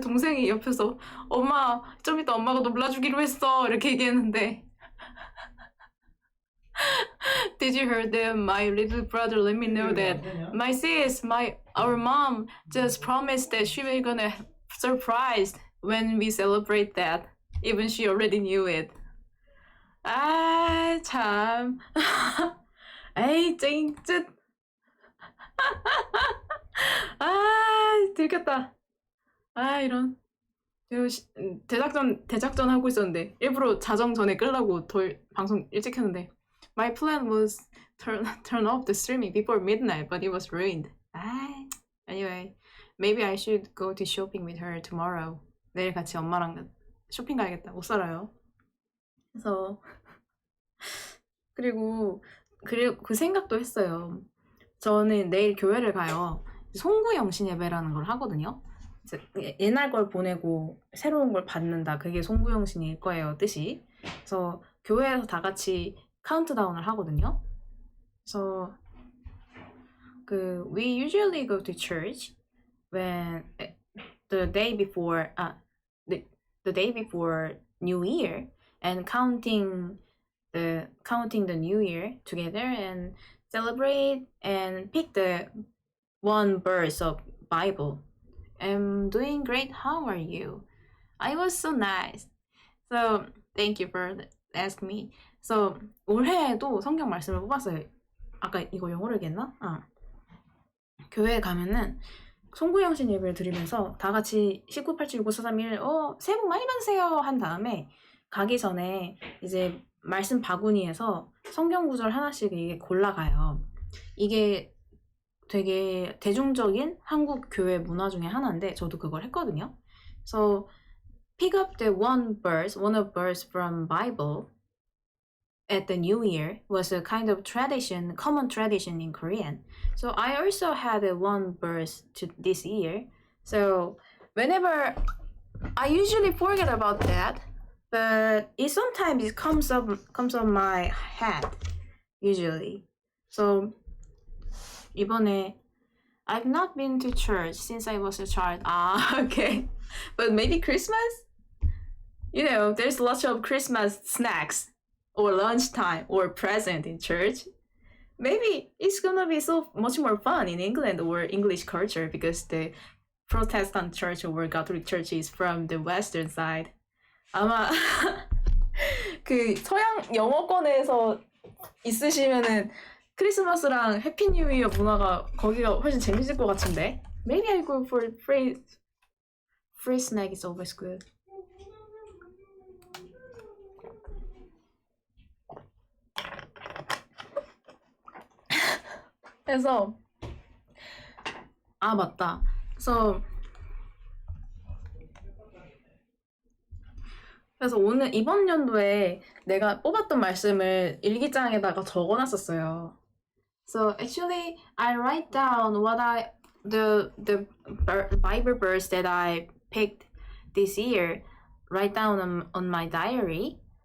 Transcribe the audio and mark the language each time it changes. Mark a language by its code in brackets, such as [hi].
[ko] 동생이 옆에서 엄마 좀 이따 엄마가 놀라주기로 했어 이렇게 얘기했는데 [en] Did you hear that? My little brother let me know that my sis, our mom just promised that she was gonna surprise when we celebrate that. Even she already knew it. [ko] 아 참. 에이 찡쯧. 아 들켰다. 아 이런. 대작전 하고 있었는데 일부러 자정 전에 끌라고 방송 일찍 했는데 [en] My plan was turn off the streaming before midnight, but it was ruined. Anyway, maybe I should go to shopping with her tomorrow. [ko] 내일 같이 엄마랑 쇼핑 가야겠다. 옷 사러요. 그래서 그리고 그 생각도 했어요. 저는 내일 교회를 가요. 송구영신 예배라는 걸 하거든요. 옛날 걸 보내고 새로운 걸 받는다. 그게 송구영신일 거예요, 뜻이. 그래서 교회에서 다 같이 카운트다운을 하거든요. 그래서 [en] we usually go to church when the day before the day before New Year and counting the New Year together and celebrate and pick the one verse of Bible. I'm doing great. How are you? I was so nice. So thank you for asking me. So [ko] 올해에도 성경 말씀을 뽑았어요. 아까 이거 영어로 얘기했나? 교회에 가면은 송구영신 예배를 드리면서 다 같이 19, 87, 65, 4, 3, 1 새해 복 많이 받으세요 한 다음에 가기 전에 이제 말씀 바구니에서 성경구절 하나씩 이게 골라가요. 이게 되게 대중적인 한국 교회 문화 중에 하나인데 저도 그걸 했거든요. [en] So pick up the one of verse from Bible at the New Year was a kind of tradition, common tradition in Korean. So I also had one verse to this year. So whenever I usually forget about that, but sometimes comes up my head usually. So [ko] 이번에 [en] I've not been to church since I was a child. Okay. But maybe Christmas? You know, there's lots of Christmas snacks or lunchtime or present in church. Maybe it's gonna be so much more fun in England or English culture because the Protestant church or Catholic church is from the western side. [ko] 아마 그 서양 영어권에서 있으시면은 크리스마스랑 해피 뉴 이어 문화가 거기가 훨씬 재밌을 것 같은데. [en] Maybe I go for free snack is always good. [ko] 그래서 맞다. 그래서 오늘 이번 연도에 내가 뽑았던 말씀을 일기장에다가 적어놨었어요. [en] So actually, I write down the Bible verse that I picked this year, write down on my diary.